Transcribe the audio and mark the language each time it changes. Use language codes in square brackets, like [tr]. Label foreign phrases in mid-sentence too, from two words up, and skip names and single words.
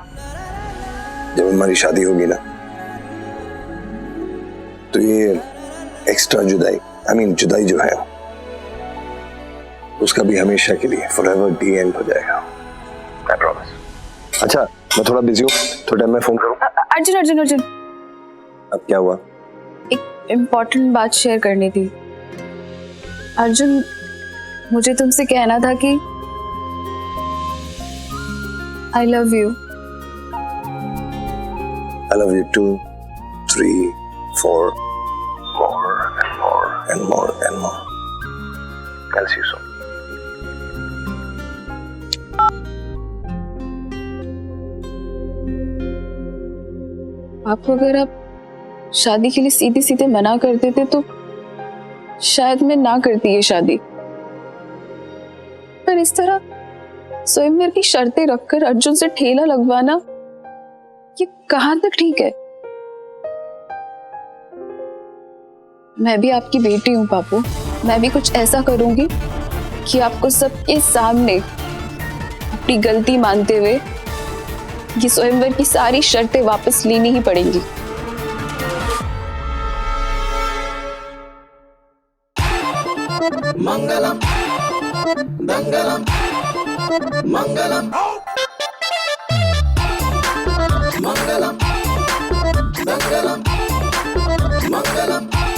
[hi] जब हमारी शादी होगी ना तो ये एक्स्ट्रा जुदाई जो है उसका भी हमेशा के लिए [en] forever the end [hi] हो जाएगा। [en] I promise। [hi] अच्छा, मैं थोड़ा बिजी हूँ, थोड़ा टाइम में फोन करूँ? अर्जुन, अब क्या हुआ? एक इम्पोर्टेंट बात शेयर करनी थी। अर्जुन, मुझे तुमसे कहना था कि [en] I love you। I love you 2, 3, 4, more and more and more and more। I'll see you soon। [hi] आपको अगर आप शादी के लिए सीधे सीधे मना कर देते तो शायद मैं ना करती ये शादी। पर इस तरह स्वयंवर की शर्तें रखकर अर्जुन से ठेला लगवाना ये कहाँ तक ठीक है? मैं भी आपकी बेटी हूँ पापू, मैं भी कुछ ऐसा करूंगी कि आपको सबके सामने अपनी गलती मानते हुए ये स्वयंवर की सारी शर्तें वापस लेनी ही पड़ेंगी। मंगलम दंगलम मंगलम मंगलम दंगलम मंगलम